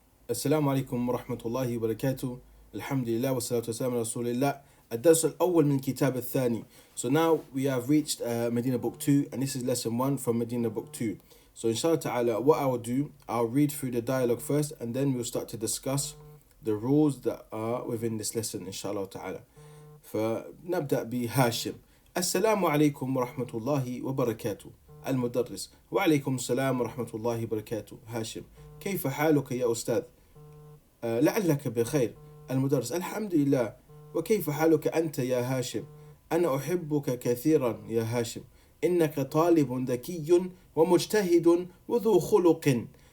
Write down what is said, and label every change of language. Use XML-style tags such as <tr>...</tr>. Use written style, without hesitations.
<ar>السلام عليكم ورحمة الله وبركاته. الحمد لله والصلاة والسلام على رسول الله. الدرس الأول من كتاب الثاني.</ar> <en>So now we have reached Medina book 2, and this is lesson 1 from Medina book 2. So inshallah ta'ala, what I will do, I'll read through the dialogue first, and then we'll start to discuss the rules that are within this lesson inshallah ta'ala.</en> <ar>فنبدأ بهاشم. السلام عليكم ورحمة الله وبركاته. المدرس: وعليكم السلام ورحمة الله وبركاته. هاشم: كيف حالك يا أستاذ؟ لعلك بخير. المدرس: الحمد لله. وكيف حالك أنت يا هاشم؟ أنا أحبك كثيرا يا هاشم، إنك طالب ذكي ومجتهد وذو خلق.</ar>